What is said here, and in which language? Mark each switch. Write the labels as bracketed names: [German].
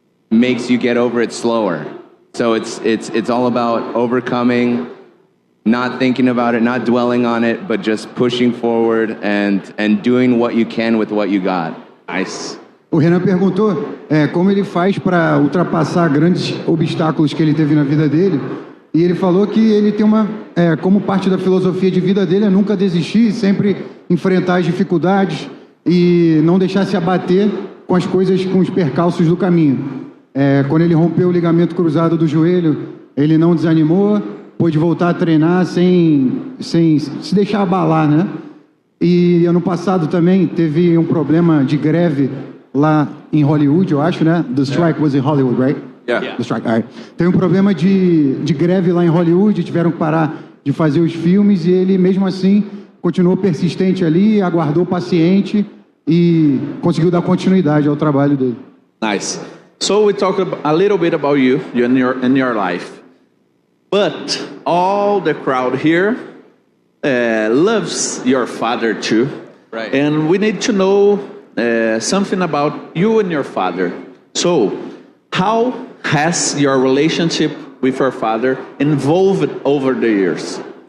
[English] Makes you get over it slower. So it's all about overcoming, not thinking about it, not dwelling on it, but just pushing forward and doing what you can with what you got. Nice. [Portuguese] O Renan perguntou como ele faz para ultrapassar grandes obstáculos que ele teve na vida dele. E ele falou que ele tem como parte da filosofia de vida dele é nunca desistir, sempre enfrentar as dificuldades e não deixar se abater com as coisas, com os percalços do caminho. Quando ele rompeu o ligamento cruzado do joelho, ele não desanimou, pôde voltar a treinar sem se deixar abalar, né? E ano passado também teve um problema de greve lá em Hollywood, eu acho, né? [English] The strike was in Hollywood, right? Yeah. The strike, all right. [Portuguese] Tem um problema de greve lá em Hollywood, tiveram que parar de fazer os filmes e ele, mesmo assim, continuou persistente ali, aguardou paciente e conseguiu dar continuidade ao trabalho dele. [English] Nice. So we talked a little bit about you and your life, but all the crowd here loves your father too, Right. and we need to know something about you and your father. So, how has your relationship with your father evolved over the years?